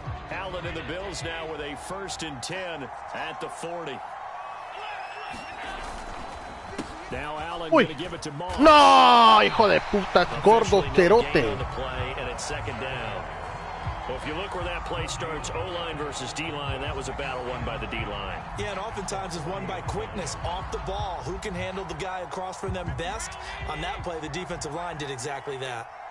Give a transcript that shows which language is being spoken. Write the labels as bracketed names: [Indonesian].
[English] Allen and the Bills now with a 1st and 10 at the 40. Now Allen going to give it to Moss. [Spanish] No, hijo de puta, gordo cerote. [English] On the play, and it's 2nd down. Well, if you look where that play starts, O-line versus D-line, that was a battle won by the D-line. Yeah, and oftentimes it's won by quickness off the ball. Who can handle the guy across from them best? On that play, the defensive line did exactly that.